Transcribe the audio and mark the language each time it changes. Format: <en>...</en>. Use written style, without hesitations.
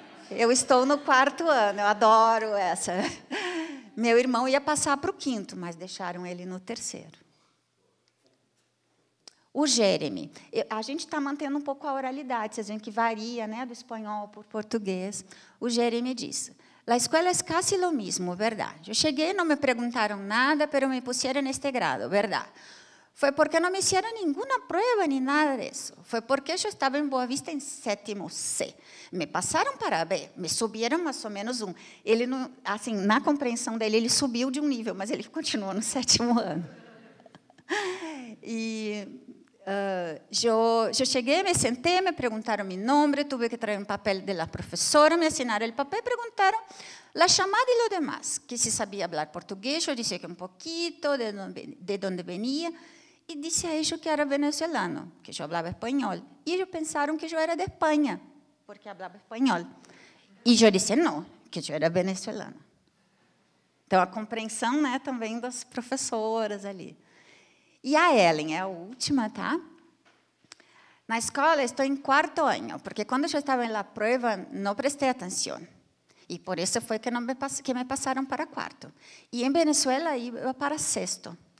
<pt>Eu estou no 4º ano, eu adoro essa. Meu irmão ia passar para o 5º, mas deixaram ele no 3º. O Jeremy. A gente está mantendo um pouco a oralidade, vocês veem que varia, né, do espanhol para o português. O Jeremy diz...</pt> <es>La escuela es casi lo mismo, ¿verdad? Yo llegué, no me preguntaron nada, pero me pusieron en este grado, ¿verdad? Fue porque no me hicieron ninguna prueba ni nada de eso. Fue porque yo estaba en Boavista en 7º C.</es> <pt>Me passaram para B, me subiram mais ou menos 1. Ele, assim, na compreensão dele, ele subiu de um nível, mas ele continuou no 7º ano. E...</pt> <es>yo llegué, me senté, me preguntaron mi nombre, tuve que traer un papel de la profesora, me asignaron el papel, preguntaron la llamada y lo demás, que si sabía hablar portugués, yo decía que un poquito, de dónde venía, y dije a ellos que era venezolano, que yo hablaba español, y ellos pensaron que yo era de España, porque hablaba español, y yo dije no, que yo era venezolana.</es> <pt>Então, a compreensão, né, também das professoras ali. E a Ellen, é a última, tá? Na escola, estou em 4º ano, porque quando eu estava na prova, não prestei atenção. E por isso foi que me passaram para 4º. E em Venezuela,</pt> <es>iba para 6º.</es>